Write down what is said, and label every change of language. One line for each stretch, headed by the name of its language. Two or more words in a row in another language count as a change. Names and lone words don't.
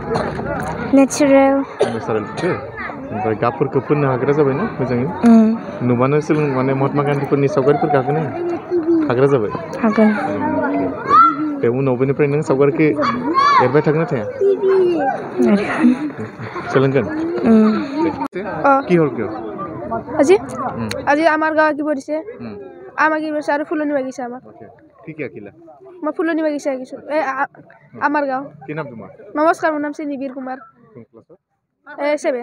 Bodo: नेचारेलखौ? ओमफ्राय गाबफोरखौ फोननो हाग्रा जाबाय ना मोजाङै? नुबानो माने महात्मा गान्धीफोरनि सावगारिफोरखौ हाग्रा जाबाय? हागोन। बे उनाव बेनिफ्राय नों सावगारिखौ एरबाय थागोन ना थाया? सोलोंगोन?
Assamese: কি হ'ল কিয়? আজি আমাৰ গাঁৱত কি পৰিছে? আমাৰ কি পৰিছে আৰু ফুলনি বাগিচা আমাৰ। কি আঁকিলা? মই ফুলনি বাগিচা আঁকিছোঁ। আমাৰ গাঁও। কি নাম তোমাৰ? নমস্কাৰ, মোৰ নাম শ্ৰী নিবিৰ কুমাৰ। 7।